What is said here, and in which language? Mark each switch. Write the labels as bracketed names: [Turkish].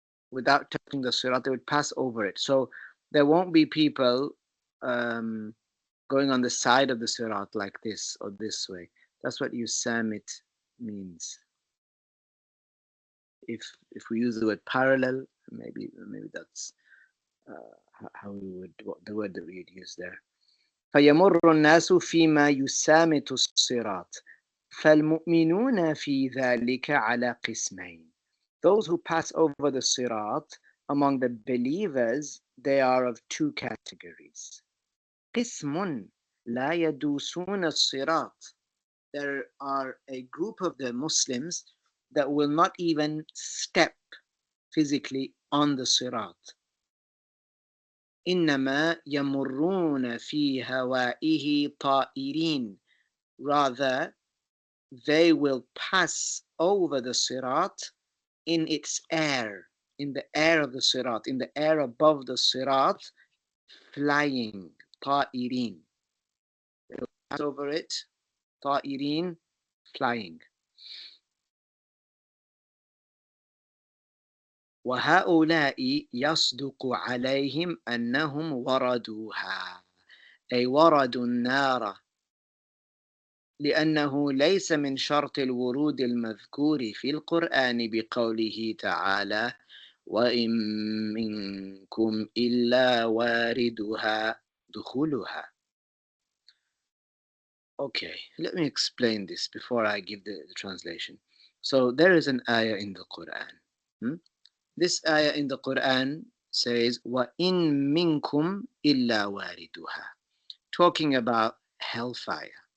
[English] Without touching the sirat, they would pass over it. So there won't be people going on the side of the sirat like this or this way. That's what yusamit means. If we use the word parallel, maybe that's how we would, what the word that we'd use there. [Arabic] فيمر الناس فيما يسامت الصراط فالمؤمنون في ذلك على قسمين. [English] Those who pass over the sirat among the believers, they are of two categories. [Arabic] قسم لا يدوسون الصراط. [English] There are a group of the Muslims that will not even step physically on the sirat. [Arabic] إنما يمرون في هوائه طائرين. [English] Rather, they will pass over the sirat in its air, in the air of the sirat, in the air above the sirat, flying, طائرين. They will pass over it, طائرين, flying. [Arabic] وهؤلاء يصدق عليهم أنهم وردوها، أي وردوا النار، لأنه ليس من شرط الورود المذكور في القرآن بقوله تعالى وإن منكم إلا واردها دخولها. [English] Okay, let me explain this before I give the translation. So there is an ayah in the Quran. This ayah in the Quran says [Arabic] وَإِن مِّنكُمْ إِلَّا وَارِدُهَا, [English] talking about hellfire.